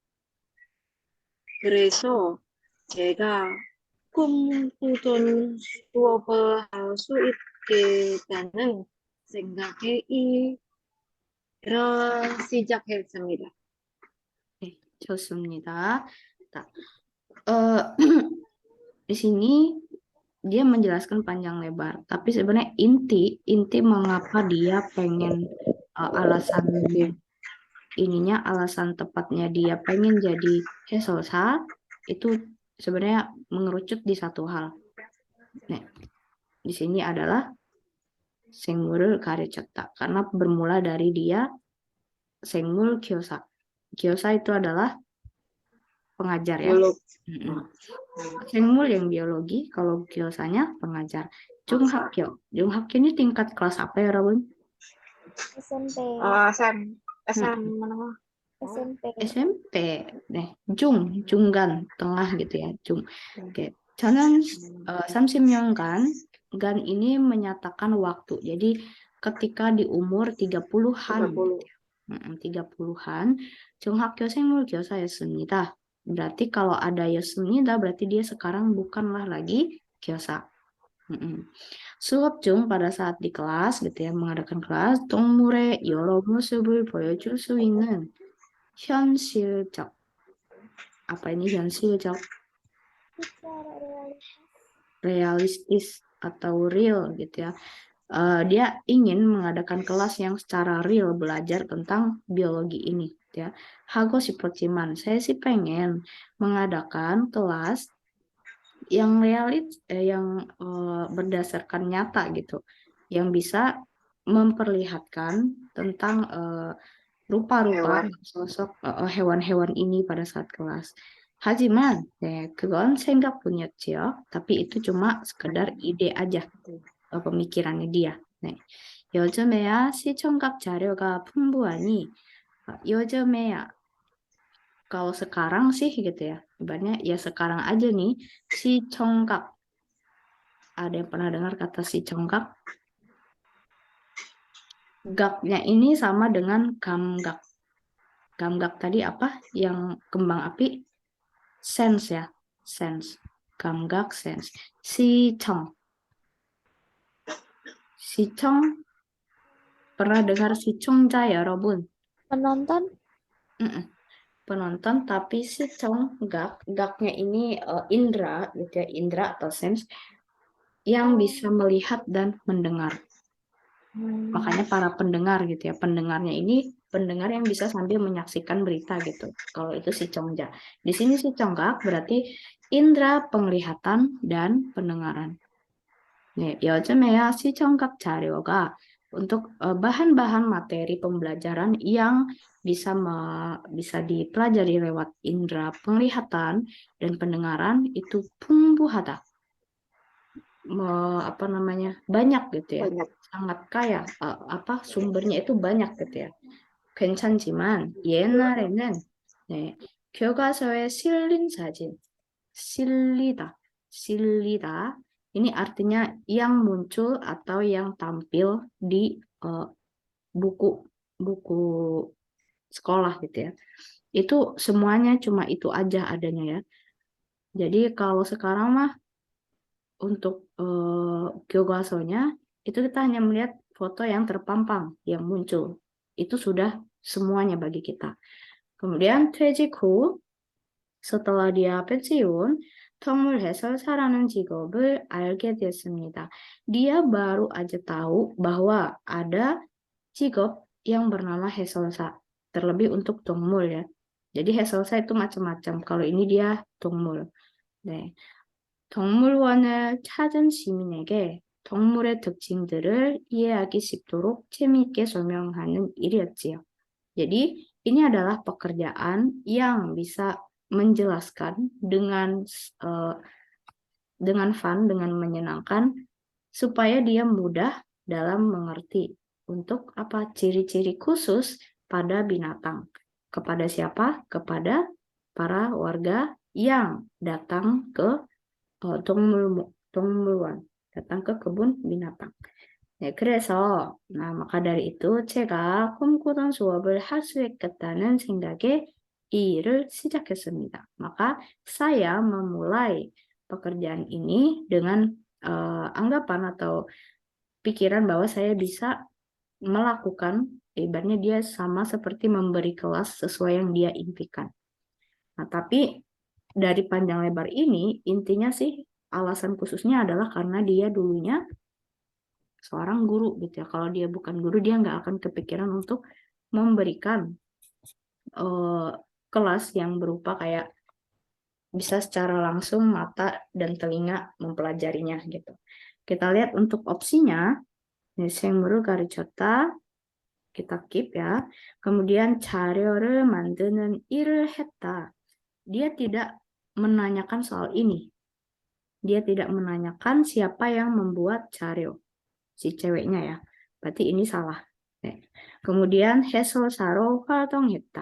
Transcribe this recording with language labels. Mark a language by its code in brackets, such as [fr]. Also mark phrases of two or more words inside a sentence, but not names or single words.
[ko] 그래서 제가 꿈꾸던 수업을 할 수 있겠다는 생각에 일을 시작했습니다. 네, 좋습니다. [id] Nah, di sini dia menjelaskan panjang lebar, tapi sebenarnya inti mengapa dia pengen alasan tepatnya dia pengen jadi 해설사 itu sebenarnya mengerucut di satu hal. Nah, di sini adalah [ko] 생물을 가르쳤다 [id] karena bermula dari dia [ko] 생물 교사. [id] Gyosa itu adalah pengajar ya. 생물 yang biologi, kalau gyosanya pengajar. 중학교 ini tingkat kelas apa ya, Rabun? SMP, SM menengah. SMP. SMP. [ko] 네, 중간, [id] tengah gitu ya. Oke. [ko] 저는 30년간, [id] gan ini menyatakan waktu. Jadi ketika di umur 30-an. 30-an, [ko] 중학교 생물교사였습니다. [id] Berarti kalau ada 였습니다, berarti dia sekarang bukanlah lagi 교사. [ko] 수업 중 [id] pada saat di kelas gitu ya, mengadakan kelas, [ko] 동물의 여러 모습을 보여줄 수 있는 현실적. [id] Apa ini 현실적? Realistis atau real gitu ya. Dia ingin mengadakan kelas yang secara real belajar tentang biologi ini ya. [ko] 하고 싶었지만 [id] saya sih pengen mengadakan kelas yang berdasarkan nyata gitu, yang bisa memperlihatkan tentang rupa-rupa sosok hewan-hewan ini pada saat kelas. [ko] 하지만 그건 생각뿐이었지요. [id] Tapi itu cuma sekedar ide aja. pemikirannya dia. [ko] 네. 요즘에야 시청각 자료가 풍부하니 요즘에야 [id] kalau sekarang sih gitu ya. Ibaratnya ya sekarang aja nih 시청각. Ada yang pernah dengar kata 시청각? Gaknya ini sama dengan 감각. 감각 tadi apa? Yang kembang api? [en] Sense ya. Sense. [ko] 감각 sense. 시청. 시청 [id] pernah dengar [ko] 시청자 여러분? [id] Penonton? Penonton, tapi gaknya ini indra gitu ya, indra atau sense yang bisa melihat dan mendengar. Makanya para pendengar gitu ya, pendengarnya ini pendengar yang bisa sambil menyaksikan berita gitu. Kalau itu 시청자. Di sini 시청각 berarti indera penglihatan dan pendengaran. [ko] 네, 요즘에야 시청각 자료가 [id] untuk bahan-bahan materi pembelajaran yang bisa dipelajari lewat indera penglihatan dan pendengaran itu 풍부하다. Apa namanya? Banyak gitu ya. banyak. Sangat kaya. Sumbernya itu banyak gitu ya. [ko] 괜찮지만 옛날에는 네, 교과서에 실린 사진, 실리다. [id] Ini artinya yang muncul atau yang tampil di buku buku sekolah gitu ya. Itu semuanya cuma itu aja adanya ya. Jadi kalau sekarang mah untuk 교과서nya itu kita hanya melihat foto yang terpampang yang muncul. Itu sudah semuanya bagi kita. Kemudian [ko] 퇴직 후 [id] setelah dia pensiun, [ko] 동물 해설사라는 직업을 알게 됐습니다. [id] Dia baru aja tahu bahwa ada 직업 yang bernama 해설사. Terlebih untuk 동물 ya. Jadi 해설사 itu macam-macam. Kalau ini dia 동물. 네. [ko] 동물원을 찾은 시민에게 동물의 특징들을 이해하기 쉽도록 재미있게 설명하는 일이었지요. [id] Jadi, ini adalah pekerjaan yang bisa menjelaskan dengan fun, dengan menyenangkan, supaya dia mudah dalam mengerti untuk apa ciri-ciri khusus pada binatang. Kepada siapa? Kepada para warga yang datang ke 동물원, datang ke kebun binatang. [ko] 네, [id] maka dari itu [ko] 제가 꿈꾸던 수업을 할 수 있겠다는 생각에 이 일을 시작했습니다. [id] Maka saya memulai pekerjaan ini dengan anggapan atau pikiran bahwa saya bisa melakukan, ibaratnya dia sama seperti memberi kelas sesuai yang dia impikan. Nah, tapi dari panjang lebar ini, intinya sih alasan khususnya adalah karena dia dulunya seorang guru gitu ya. Kalau dia bukan guru, dia nggak akan kepikiran untuk memberikan kelas yang berupa kayak bisa secara langsung mata dan telinga mempelajarinya gitu. Kita lihat untuk opsinya, [ko] 생물을 가르쳤다, [id] kita keep ya. [ko] Kemudian 자료를 만드는 일을 했다. [id] Dia tidak menanyakan soal ini. Dia tidak menanyakan siapa yang membuat 자료. Si ceweknya ya. Berarti ini salah. Kemudian [ko] 해설사로 활동했다.